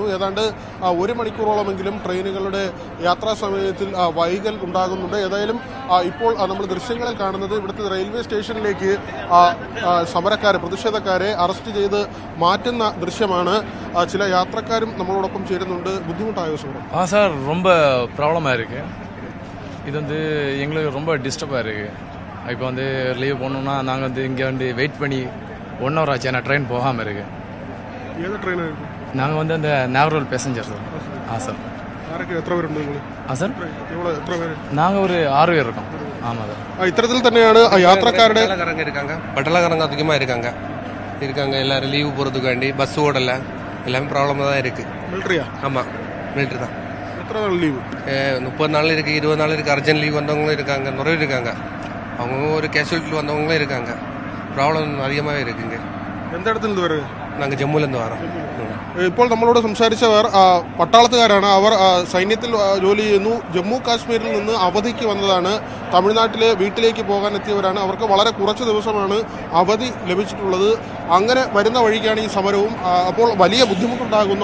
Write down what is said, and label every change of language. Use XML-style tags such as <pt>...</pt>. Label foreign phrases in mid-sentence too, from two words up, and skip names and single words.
<ml>ഏതാണ്ട് 1 മണിക്കൂറോളമെങ്കിലും ട്രെയിനുകളുടെ യാത്രാ സമയത്തിൽ വൈകൽ ഉണ്ടാകുന്നുണ്ട്. ഏതായാലും ഇപ്പോൾ നമ്മൾ ദൃശ്യങ്ങളിൽ കാണുന്നത് ഇവിടുത്തെ റെയിൽവേ സ്റ്റേഷനിലേക്ക് പ്രതിഷേധക്കാരെ അറസ്റ്റ് ചെയ്ത് മാറ്റുന്ന ദൃശ്യമാണ്. ചില യാത്രക്കാരും നമ്മളോടൊപ്പം ചേരുന്നുണ്ട്. ബുദ്ധിമുട്ടായോ സുഹൃത്ത്?</ml> <ta>சார் ரொம்ப ப்ராப்ளமாக இருக்குது. இது எங்களுக்கு ரொம்ப டிஸ்டர்பாக இருக்குது. இப்போ லீவ் போகணுன்னா நாங்கள் இங்கே வெயிட் பண்ணி 1 hour ஆச்சு. ஏன்னா ட்ரெயின் போகாமல் இருக்கு. ஏதோ ட்ரெயின் நாங்கள் அந்த நாகர்கோவில் பேசஞ்சர் சார். சார்</ta> <ml>എത്ര പേരുണ്ട് നിങ്ങൾ? സാർ എത്ര പേര്?</ml> <ta>நாங்கள் ஒரு 6 பேர் இருக்கோம். ஆமாம் சார்.</ta> <ml>ഇത്തരത്തിൽ തന്നെയാണ് യാത്രക്കാരുടെ</ml> <ta>பட்டலக்காரங்க அதிகமாக இருக்காங்க. எல்லாரும் லீவு போகிறதுக்கு வேண்டி பஸ் ஓடலை, எல்லாமே ப்ராப்ளமாக தான் இருக்குது. மிலிட்ரியா? ஆமாம், மிலிட்ரி தான். எத்தனை நாள் லீவு? 30 நாள் இருக்குது, 20 நாள் இருக்குது.</ta> <en>urgent leave</en> <ta>வந்தவங்களும் இருக்காங்க, நிறைய இருக்காங்க. அவங்க ஒரு கேஷுவலிட்டியில் வந்தவங்களும் இருக்காங்க. ப்ராப்ளம் அதிகமாகவே இருக்குங்க. எந்த இடத்துல இருந்து வருது? நாங்கள் ஜம்முலேருந்து வரோம்.</ta> <ml>ഇപ്പോൾ നമ്മളോട് സംസാരിച്ചവർ പട്ടാളത്തുകാരാണ്. അവർ സൈന്യത്തിൽ ജോലി ചെയ്യുന്നു. ജമ്മു കാശ്മീരിൽ നിന്ന് അവധിക്ക് വന്നതാണ്. തമിഴ്നാട്ടിലെ വീട്ടിലേക്ക് പോകാൻ എത്തിയവരാണ്. അവർക്ക് വളരെ കുറച്ച് ദിവസമാണ് അവധി ലഭിച്ചിട്ടുള്ളത്. അങ്ങനെ വരുന്ന വഴിക്കാണ് ഈ സമരവും. അപ്പോൾ വലിയ ബുദ്ധിമുട്ടുണ്ടാകുന്നു.</ml>